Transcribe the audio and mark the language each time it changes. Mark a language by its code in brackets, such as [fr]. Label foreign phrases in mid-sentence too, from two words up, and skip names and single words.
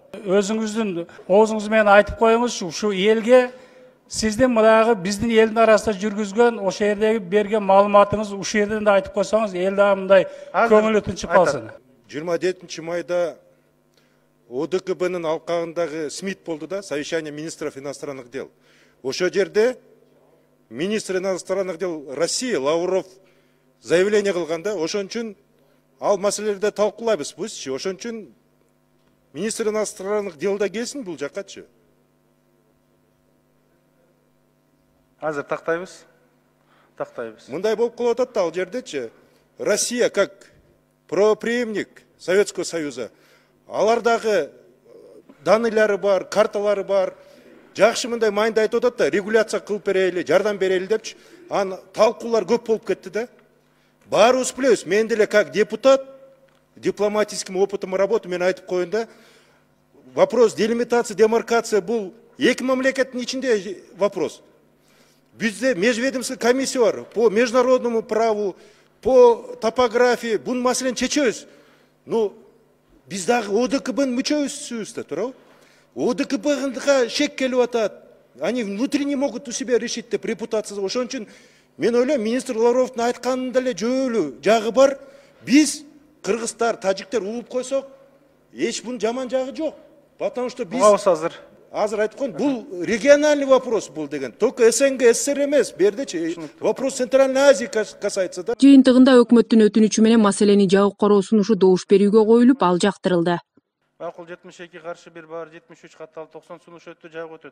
[ky] Өзүңүздүн оозуңуз менен айтып коюңузчу, ушу элге сиздин мынагы биздин элдин арасында жүргүзгөн, ошол жердеги берген маалыматыңыз ушул жерден да айтып койсоңуз, эл дагы мындай көңүлү тынчып калсын. 27 майда ОДКБнын алкагындагы СМИТ болду да, [ru] совещание министров иностранных дел. [ky] Ошол жерде [ru] министр иностранных дел России [ky] Лавров заявление кылган да, ошон үчүн ал маселелерди талкуулайбыз бизчи. Ошон үчүн [ru] министр иностранных дел [ky] да келсин бул жаккачы. Азыр тактайбыз. Мындай болуп калып атат да ал жердечи. [ru] Россия как правопреемник Советского Союза, [ky] алардагы данныйлары бар, карталары бар. Жакшы мындай майында айтып атат да, регуляция кылып берели, жардам берели депчи. Талкуулар көп болуп кетти да. Баарыбыз билебиз, мен деле [ru] как депутат, дипломатическим опытом работы [ky] мен айтып коеюн да, [ru] вопрос делимитация, демаркация [ky] бул эки мамлекеттин ичинде вопрос. Bizde [ru] межведомственный комиссия [ky] бар, [ru] по международному праву, по топографии, [ky] бун маселени чечебиз. Ну, биз дагы ОДКБнын мүчөбүз да, туурабы? ОДКБга шек келип атат. [ru] Они внутренне могут у себя решить [ky] деп репутациясы. Ошон үчүн мен ойлойм, министр Лавровдун айтканында эле жөөлүү жагы бар. Биз кыргыздар, тажиктер угуп койсок, эч бунун жаман жагы жок. [ru] Потому что [ky] биз азыр айтып коеюн, бул [ru] региональный вопрос [ky] бул деген. Только СНГ, СССР эмес, бердечи. [ru] Вопрос Центральной Азии касается да. [ky] Жыйынтыгында өкмөттүн өтүнүчү менен маселени жабык кароо сунушу добуш берүүгө коюлуп, ал жактырылды. Макул 72 каршы 1 бар 73 катталып 90 сунуш өттү, жабык өтөт.